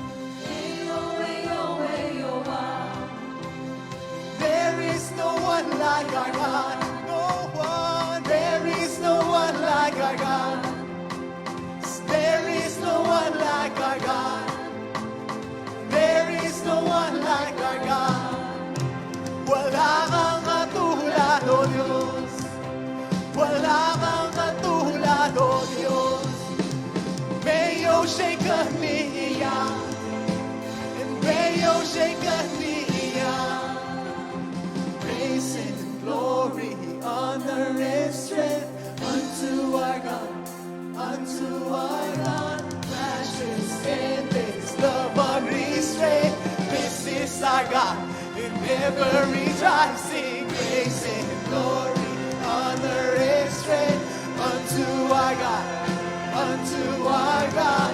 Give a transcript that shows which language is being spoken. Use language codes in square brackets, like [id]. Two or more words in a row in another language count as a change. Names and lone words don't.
[en] Hey, oh, is no one like our God. No one. There is no one like our God. There is no one like our God. There is no one like our God. [tl] Wala kang katulad, O Diyos. Wala kang katulad, O Diyos. [zh] 没有谁跟你一样，没有谁跟你一样。 [en] Praise and glory, honor and strength unto our God, unto our God. Matchless, endless, love unrestrained. This is our God. In every tribe, sing praise and glory, honor and strength unto our God, unto our God.